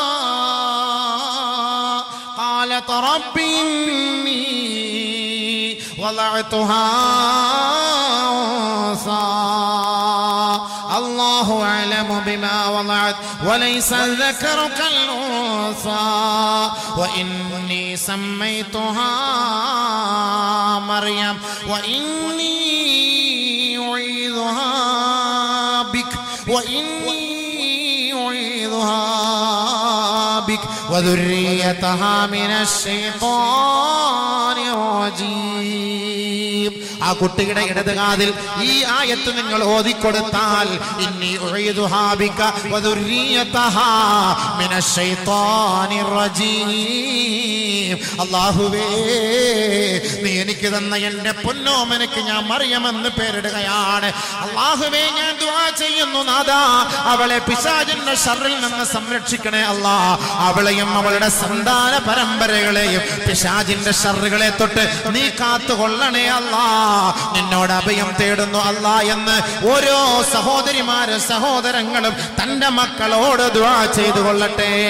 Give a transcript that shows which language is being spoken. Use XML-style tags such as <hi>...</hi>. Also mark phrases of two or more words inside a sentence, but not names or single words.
<ar>قالت رب إني وضعتها أنثى الله أعلم بما وضعت وليس الذكر كالأنثى وإني سميتها مريم وإني أعيذها بك وذريتها من الشيطان الرجيم</ar> <ml>ആ കുട്ടിയുടെ ഇടത് കാതിൽ ഈ ആയത്ത് നിങ്ങൾ ഓതിക്കൊടുത്താൽ</ml> <ar>إني أعيذها بك وذريتها من الشيطان</ar> <ml>റജീം അല്ലാഹുവേ നീ എനിക്ക് തന്ന എൻ്റെ പൊന്നോമനക്ക് ഞാൻ മറിയമെന്ന് പേരിടുകയാണ് അല്ലാഹുവേ ഞാൻ ദുആ ചെയ്യുന്നു നാഥാ അവളെ പിശാചിന്റെ ശർറിൽ നിന്ന് സംരക്ഷിക്കണേ അല്ലാ അവളെയും അവളുടെ സന്താന പരമ്പരകളെയും പിശാചിന്റെ ശർറുകളെ തൊട്ട് നീ കാത്തുകൊള്ളണേ അല്ലാ നിന്നോട് അഭയം തേടുന്നു അല്ലാ എന്ന് ഓരോ സഹോദരിമാരും സഹോദരങ്ങളും തന്റെ മക്കളോട് ദുആ ചെയ്തു കൊള്ളട്ടെ.</ml>